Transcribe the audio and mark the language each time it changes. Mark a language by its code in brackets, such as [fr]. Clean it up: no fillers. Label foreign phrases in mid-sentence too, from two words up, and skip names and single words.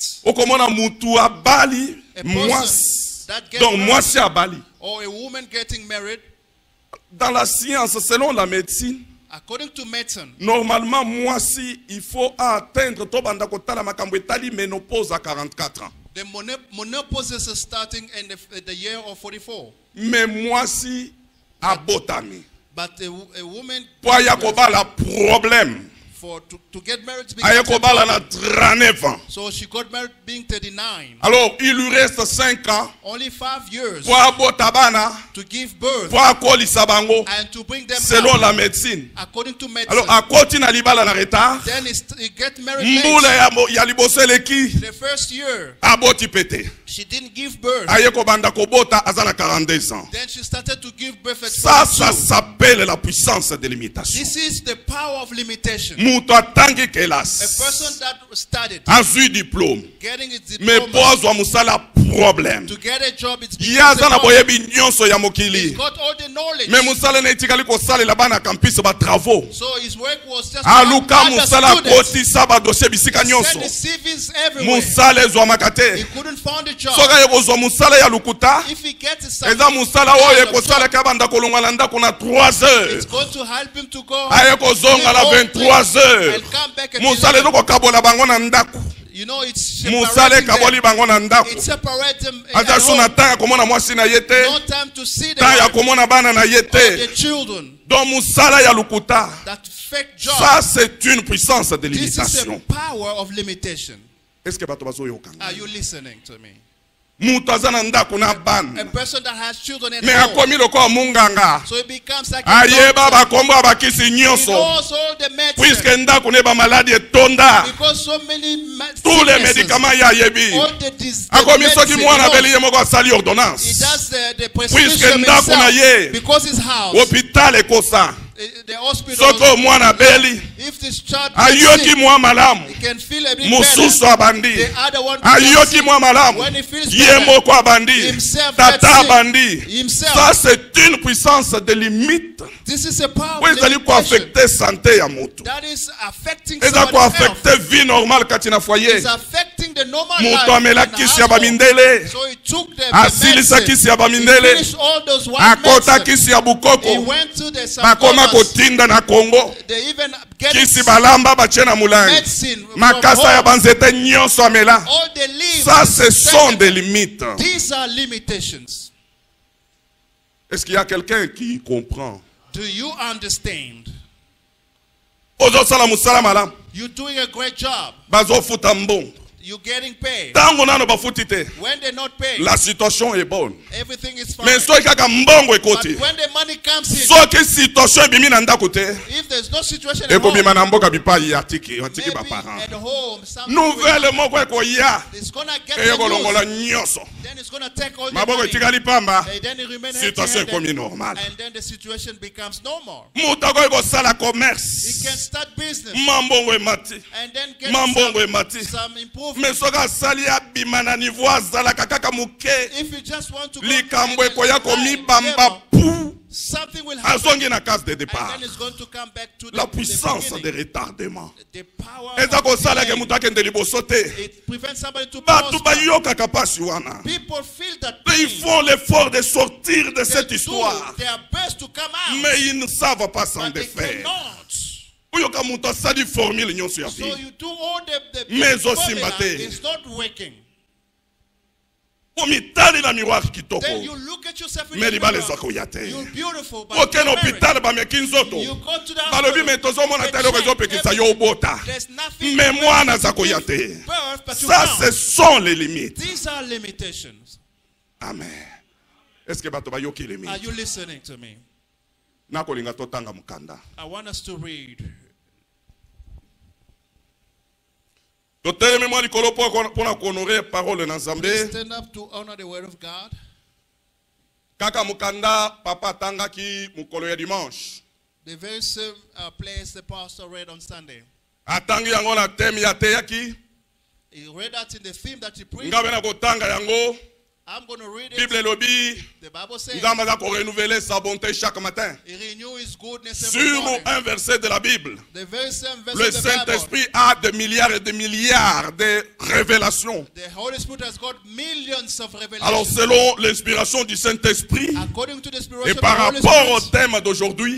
[ln] Okomona mutu abali, [en] A person [ln] mwasi. [en] that gets [fr] Donc [en] married, [ln] mwasi abali. [en] or a woman getting married, [fr] Dans la science, selon la médecine, [en] according to medicine, [fr] normalement, mwasi, il faut atteindre [ln] tobanda kotala makambo etali [fr] ménopause à 44 ans. [en] the menopause is starting in the year of 44. [ln] Mais mwasi abotami. [en] But a woman, [ln] Po aya kobala problème. [en] to get married, [ln] Aya [en] becomes a [ln] kobala na [en] problem. [fr] 39 ans. [en] So she got married being 39. [fr] Alors, il lui reste 5 ans [en] Only 5 years [ln] pour abota bana, [en] to give birth [ln] pour akolisa bango [en] and to bring them [fr] selon [en] out, [fr] la médecine. [en] according to medicine. [ln] Alors, akoti na libala na retard. [en] Then he get married [ln] Mbula [en] late. [ln] ya liboso eleki [en] The first year, [ln] aboti pete. [en] she didn't give birth. [ln] Aye kobanda kobota azana 42 ans. [en] Then she started to give birth at [fr] Ça [en] 42. [fr] s'appelle la puissance de l'imitation. [en] This is the power of limitation. [ln] Mutu atangi [en] A [ln] kelas. [en] person that studied, [ln] Azui diplôme. [en] getting its [fr] Mais [en] diploma, [ln] pozwa musala problème. [en] to get a job, it's [ln] Yaza na boyebi nyonso ya [en] He's [ln] mokili. [en] got all the knowledge. [ln] Mais musala na etikali kosalela bana campus ba travaux. [en] So his work was just [ln] Aluka [en] other [ln] musala [en] students. [ln] kotisa ba dossier bisika [en] Send [ln] nyonso. [en] his CVs everywhere. [ln] Musala ezwa [en] He [ln] makate. [en] couldn't find a job. [ln] Soka yekozwa musala ya lukuta. [en] If he gets a [ln] Eza [en] certain [ln] musala [en] kind [ln] oyo [en] of [ln] ekosala [en] job, [ln] ka banda kolonga na ndako na 3 heures. [en] it's going to help him to go [ln] Aye kozonga na [en] live [ln] 23 [en] home [fr] heures. [en] and come back at [ln] Musala [en] 11. [ln] ezoko kabola bango na ndako. [en] You know, it's [ln] Musala [en] separating [ln] kaboli [en] them. [ln] bango na ndako. [en] It separates them [ln] Aza [en] at [ln] suna [en] home. [ln] tanga komona mwasi na yete. [en] No time to see the [ln] Tanga ya [en] wife [ln] komona bana na [en] or [ln] yete. [en] the children. [ln] Donc musala ya lukuta. [en] That fake job. [fr] Ça c'est une puissance de [en] This is a [fr] limitation. [en] power of limitation. [fr] Est-ce que [ln] bato bazoyoka? [en] Are you listening to me? [ln] Mutu aza na ndako na [en] A [ln] bana. [en] person that has children at [fr] Mais [en] home. [ln] akomi lokola munganga. [en] So it becomes like a [ln] Ayeba [en] doctor. [ln] bakombo abakisi [en] He [ln] nyonso. [en] knows all the medicine. [ln] Puisque ndako ne ba maladie etonda. [en] Because so many [fr] Tous les [en] sicknesses, [ln] médicaments ya yebi. [en] all the [ln] Akomi soki [en] medicine, [ln] mwana [en] he knows. [ln] abeli ye moko asali [en] He [fr] ordonnance. [en] does the [fr] Puisque [en] prescription [ln] ndako na ye. [en] himself. Because his house, [ln] Hôpital ekosa. [en] the hospital, [ln] Soko mwana abeli. [en] if this child gets [ln] Ayoki [en] sick, [ln] mwa malamu. [en] he can feel a bit [ln] Mususu [en] better. [ln] abandi. [en] The other one [ln] Ayoki [en] gets sick. [ln] mwa malamu. [en] When he feels [ln] Ye [en] better, [ln] moko abandi. [en] himself [ln] Tata [en] gets sick. [ln] abandi. [en] Himself. [fr] Ça c'est une puissance de limite. [en] This is a power [fr] Pour [en] of [ln] ezali ko [en] limitation. [ln] affecter santé ya mutu. [en] That is affecting [ln] Eza ko [en] somebody's health. [fr] affecter vie normale [ln] kati na [fr] foyer. [en] It's affecting the normal [ln] Moto [en] life [ln] amela [en] in the [ln] kisi ya [en] household. [ln] bamindele. [en] So he took the [ln] Asilisa [en] medicine. [ln] kisi ya [en] He [ln] bamindele. [en] finished all those white [ln] Akota [en] medicine. [ln] kisi ya [en] He [ln] bukoko. [en] went to the [ln] Bakoma [en] Sangomas. [ln] kotinda na Congo. [en] They even get [ln] Kisi balamba bache na mulangi. [en] medicine from [ln] Makasa ya [en] home. [ln] banzete nyonso amela. [en] All the leaves. [fr] Ça, ce sont des limites. [en] These are limitations. [fr] Est-ce qu'il y a quelqu'un qui comprend? [en] Do you understand? [ln] Ozosala musala malamu. [en] You're doing a great job. [ln] Bazofuta mbongo. [en] You're getting paid. [ln] Tango nano bafuti te. [en] When they're not paid, [fr] La situation est bonne. [en] everything is fine. [ln] Mais soki kaka mbongo [en] But [ln] ekoti. [en] when the money comes in, [ln] Soki situation ebimi na ndako te. [en] if there's no situation at home, [ln] Ekobima na mboka bipai atiki [en] maybe [ln] ba parents. [en] at home, something [ln] Nouvelle moko ekoya. [en] it's gonna get [ln] Eye [en] the [ln] kolongola [en] news. [ln] nyonso. [en] Then it's gonna take all the [ln] Maboko [en] money. [ln] etikali pamba. [en] And then it remains [ln] Situation ekomi [en] empty-handed. [ln] normal. [en] And then the situation becomes normal. [ln] Moto akoki kosala [en] He can [ln] commerce. [en] start business [ln] Mambongo emati. [en] and then get [ln] Mambongo emati. [en] some improvement. [ln] Mais soki asali abima na niveau azalaka kaka moke. [en] If you just want to go [ln] Likambo [en] to the [ln] ekoya [en] high [ln] komibamba [en] level, [ln] pu. [en] something will happen. [ln] Azongi na [fr] case de [en] And [fr] départ. [en] then it's going to come back to [fr] La [en] the [fr] puissance de [en] beginning. [fr] retardement. [en] The power [ln] Eza [en] of [ln] kosala ke [en] delay. [ln] moto akende liboso te. [en] It prevents somebody to [ln] Bato [en] prosper. [ln] bayokaka pasi wana. [en] People feel that [fr] Mais ils font l'effort de sortir de [en] they [fr] cette [en] do [fr] histoire. [en] their best to come out, [fr] Mais ils ne savent pas s'en [en] but they [fr] défaire. [en] cannot. [ln] Oyoka moto asali formule nyonso ya [en] So [ln] vie. [en] you do all the [fr] Mais [en] formula, [ln] osimba te. [en] it's not working. [ln] Omitali na miroir [en] Then [ln] kitoko. [en] you look at yourself in [fr] Mais [en] the [ln] libala [en] mirror. [ln] ezwaka oya te. [en] You're beautiful, but [ln] Okende [en] you're married. [ln] hôpital bameki nzoto. [en] You go to the [ln] Balobi me [en] hospital. [ln] tozomona [en] they [ln] te eloko [en] check [ln] ezopekisa yo [en] everything. [ln] obota. [en] There's nothing [fr] Mais [en] to [ln] mwana [en] give [ln] aza koya te. [en] birth, but you [fr] Ça, [en] can't. [fr] ce sont les limites. [en] These are limitations. [fr] Amen. Est-ce que [ln] bato bayoki [en] Are [fr] limite? [en] you listening to me? [ln] Nakolinga totanga mukanda. [en] I want us to read. [ln] Totelemi mwa likolo mpona kohonorer parole na Nzambe. [en] Stand up to honor the word of God. [ln] Kaka mukanda papa atangaki mokolo ya dimanche. [en] The very same place the pastor read on Sunday. [ln] Atangi yango na thème ya teyaki. [en] He read that in the theme that he preached. [ln] Ngabe na kotanga yango. [en] I'm going to read it. [ln] Bible elobi. [en] The Bible says [ln] Nzambe aza [fr] renouveler sa bonté chaque matin. [en] he renew his goodness every [fr] Sur [en] morning. [fr] un verset de la Bible. [en] The very same verse [fr] Le [en] of the [fr] Bible. Saint-Esprit a des milliards et des milliards de révélations. [en] The Holy Spirit has got millions of revelations. [fr] Alors selon l'inspiration du Saint-Esprit [en] According to the [fr] et [en] inspiration of [fr] par [en] the Holy [fr] rapport au [en] Spirit, [fr] thème d'aujourd'hui,